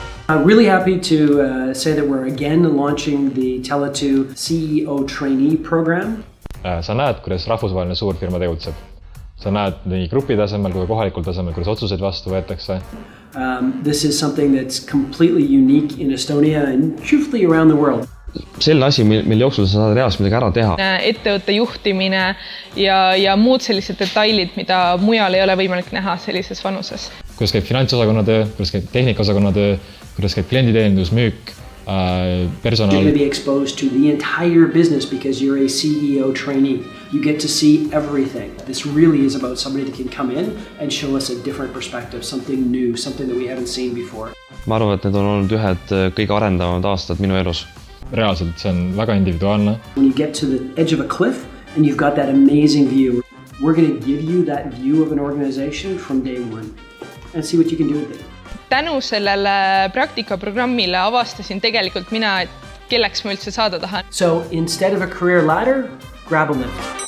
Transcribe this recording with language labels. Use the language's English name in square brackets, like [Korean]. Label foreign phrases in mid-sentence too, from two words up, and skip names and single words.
[English] Really happy to say that we're again launching the Tele2 CEO trainee program. [Estonian] Sa näed, kuidas rahvusvaheline suurfirma tegutseb. Sa näed nii grupi tasemel kui kohalikul tasemel, kuidas otsuseid vastu võetakse. [English] This is something that's completely unique in Estonia and truthfully around the world. [Estonian] Selline asi, mille jooksul sa saad reaalselt midagi ära teha. Ettevõtte juhtimine ja muud sellised detailid, mida mujal ei ole võimalik näha sellises vanuses. Kuidas käib finantsosakonna töö, kuidas käib tehnikaosakonna töö, kuidas käib klienditeenindus, müük, personal. [English] You're going to be exposed to the entire business because you're a CEO trainee. You get to see everything. This really is about somebody that can come in and show us a different perspective, something new, something that we haven't seen before. [Estonian] Ma arvan, et need on olnud ühed kõige arendavamad aastad minu elus. Reaalselt see on väga individuaalne. [English] When you get to the edge of a cliff and you've got that amazing view, we're going to give you that view of an organization from day one and see what you can do with it. [Estonian] Tänu sellele praktikaprogrammile avastasin tegelikult mina, et kelleks ma üldse saada tahan. [English] So instead of a career ladder, grab a lift.